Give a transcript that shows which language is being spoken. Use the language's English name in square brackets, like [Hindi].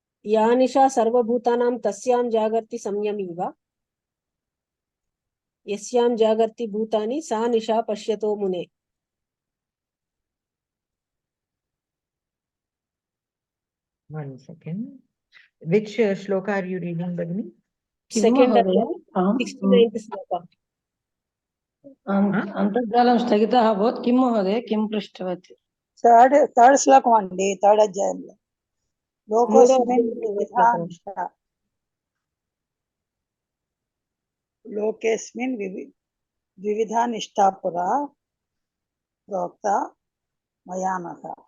[Sanskrit] या निशा सर्वभूतानां तस्यां जागर्ति संयमीव यस्यां जागर्ति भूतानि सा निशा पश्यतो मुने. [English] One second. Which shloka are you reading, Bhagini? Second 69th sloka. [Sanskrit] అంతర్జాలం స్థగితः అభవత్ किं महोदय किं पृष्टवती [Telugu] థర్డ్ శ్లోకం అండి థర్డ్ అధ్యాయంలో [Sanskrit] లోకోస్మిన్ వివిధా నిష్టా లోకేస్మిన్ వివిధా నిష్టా పురా ప్రోక్త మయానః.